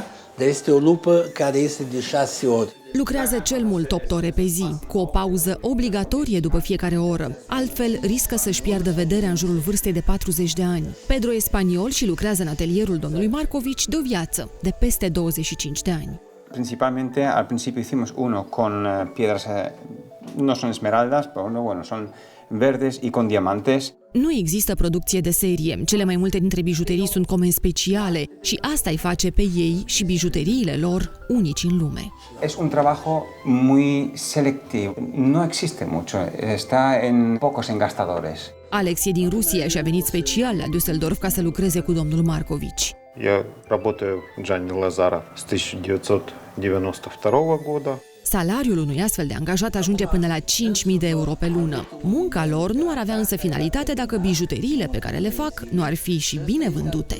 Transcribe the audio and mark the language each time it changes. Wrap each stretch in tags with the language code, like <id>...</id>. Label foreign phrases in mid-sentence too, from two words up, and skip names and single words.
<ro>Dar este o lupă care este de 6 ori. Lucrează cel mult 8 ore pe zi, cu o pauză obligatorie după fiecare oră. Altfel, riscă să-și piardă vederea în jurul vârstei de 40 de ani. Pedro e spaniol și lucrează în atelierul domnului Markovici de o viață, de peste 25 de ani.</ro> <es>Principalmente, al principio hicimos uno con piedras, no son esmeraldas, pero bueno, son verdes y con diamantes.</es> <ro>Nu există producție de serie. Cele mai multe dintre bijuterii sunt comenzi speciale și asta îi face pe ei și bijuteriile lor unici în lume.</ro> <es>Es un trabajo muy selectivo. No existe mucho. Está en pocos engastadores.</es> <ro>Alex e din Rusia și a venit special la Düsseldorf ca să lucreze cu domnul Markovici.</ro> <ru>Я работаю Gianni Lazarov с 1992 года.</ru> <ro>Salariul unui astfel de angajat ajunge până la 5.000 de euro pe lună. Munca lor nu ar avea însă finalitate dacă bijuteriile pe care le fac nu ar fi și bine vândute.</ro>